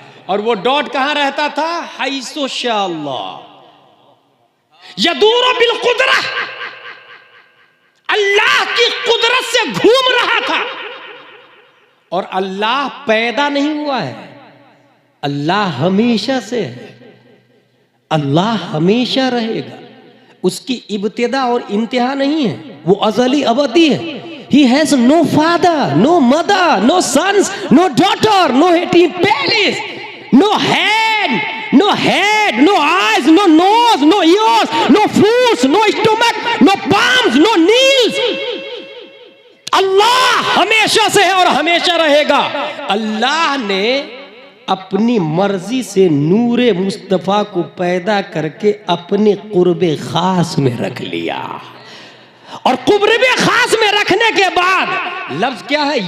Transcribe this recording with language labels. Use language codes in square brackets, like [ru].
[hi] और वो डॉट कहां रहता था? [ar] हैसो शाअल्लाह यदूर बिल कुदरा, [hi] अल्लाह की कुदरत से घूम रहा था। और अल्लाह पैदा नहीं हुआ है, अल्लाह हमेशा से है, अल्लाह हमेशा रहेगा, उसकी इब्तिदा और इंतहा नहीं है, वो अज़ली अबदी है। [en] He has no father, no mother, no sons, no daughter, no palace, no hand, no head, no eyes, no nose, no ears, no foot, no stomach, no palms, no knees. [hi] अल्लाह हमेशा से है और हमेशा रहेगा। अल्लाह ने अपनी मर्जी से नूरे मुस्तफ़ा को पैदा करके अपने कुर्बे खास में रख लिया। और कुर्बे खास में रखने के बाद लफ्ज क्या है?